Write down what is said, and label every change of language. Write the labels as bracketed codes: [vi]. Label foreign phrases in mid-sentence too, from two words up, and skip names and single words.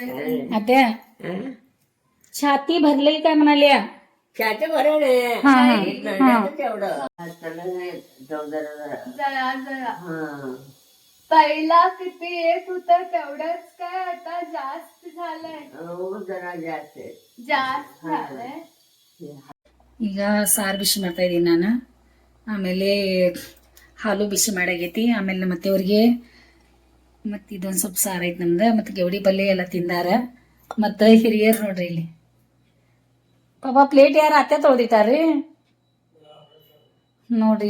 [mr] आत्या छाती भरली काय म्हणाल्या? त्याचे बरं नाही हा हा तेवढं जरा जरा जरा. हा पहिला किती येत होत तेवढंच काय आता जास्त झालंय? हो जरा जास्त जास्त झालंय. [kn] ಈಗ ಸಾರು ಬಿಸಿ ಮಾಡ್ತಾ ಇದ್ದೀನಿ ನಾನು. ಆಮೇಲೆ ಹಾಲು ಬಿಸಿ ಮಾಡಾಗೈತಿ. ಆಮೇಲೆ ಮತ್ತೆ ಅವ್ರಿಗೆ ಮತ್ತು ಇದೊಂದು ಸ್ವಲ್ಪ ಸಾರು ಐತೆ ನಮ್ದು. ಮತ್ತು ಗೆವಡಿ ಪಲ್ಯ ಎಲ್ಲ ತಿಂದಾರ. ಮತ್ತು ಹಿರಿಯರು ನೋಡ್ರಿ ಇಲ್ಲಿ ಪಾಪ ಪ್ಲೇಟ್ ಯಾರು ಅತ್ತೆ ತೊಳೆದಿಟ್ಟಾರ್ರಿ ನೋಡ್ರಿ.